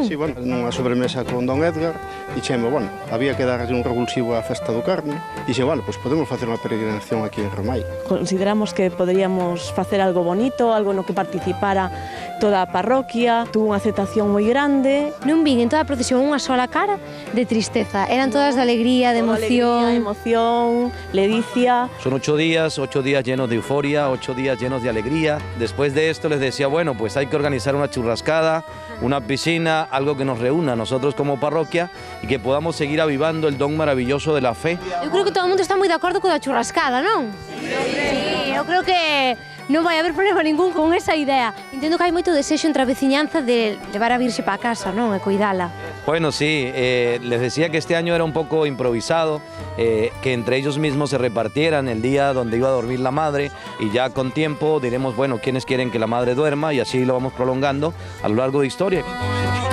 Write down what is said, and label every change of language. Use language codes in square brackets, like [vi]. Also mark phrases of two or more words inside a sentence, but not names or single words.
[gl] Sí, bueno, nunha sobremesa con don Edgar, dixeme, bueno, había que darlle un revulsivo á festa do Carme, e dixe, bueno, pois podemos facer unha peregrinación aquí en Romai. Consideramos que poderíamos facer algo bonito, algo no que participara toda a parroquia, tuvo unha aceptación moi grande. Non vin en toda a procesión unha sola cara de tristeza, eran todas de alegría, de emoción. Alegría, emoción, ledicia. [es] Son 8 días llenos de euforia, 8 días llenos de alegría. Después de esto les decía, bueno, pues hay que organizar una churrascada, una piscina, algo que nos reúna a nosotros como parroquia y que podamos seguir avivando el don maravilloso de la fe. [gl] Eu creo que todo o mundo está moi de acordo co da churrascada, non? Sí, eu creo que non vai haber problema ningún con esa idea. Entendo que hai moito desexo entre a veciñanza de levar a Virxe para casa, non? E cuidala. [es] Bueno, sí, les decía que este año era un poco improvisado, que entre ellos mismos se repartieran el día donde iba a dormir la madre y ya con tiempo diremos, bueno, quiénes quieren que la madre duerma y así lo vamos prolongando a lo largo de la historia.